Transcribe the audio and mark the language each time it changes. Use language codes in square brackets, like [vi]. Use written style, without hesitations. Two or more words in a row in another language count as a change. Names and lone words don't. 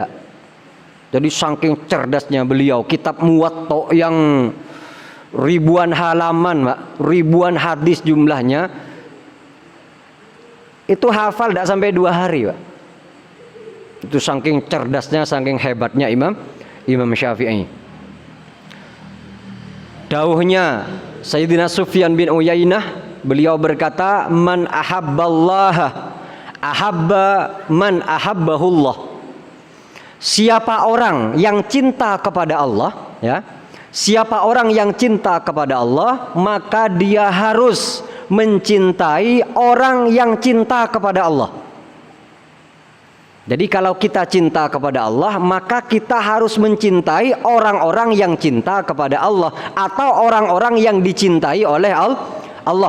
[id] Jadi saking cerdasnya beliau, kitab Muwatta yang ribuan halaman, Pak, ribuan hadis jumlahnya, itu hafal tidak sampai 2 hari, Pak. Itu saking cerdasnya, saking hebatnya Imam Syafi'i. Dawuhnya Sayyidina Sufyan bin Uyainah, beliau berkata, [ar] من أحب الله أحب من أحبه الله. [id] Siapa orang yang cinta kepada Allah, ya, siapa orang yang cinta kepada Allah, maka dia harus mencintai orang yang cinta kepada Allah. Jadi kalau kita cinta kepada Allah, maka kita harus mencintai orang-orang yang cinta kepada Allah, atau orang-orang yang dicintai oleh Allah.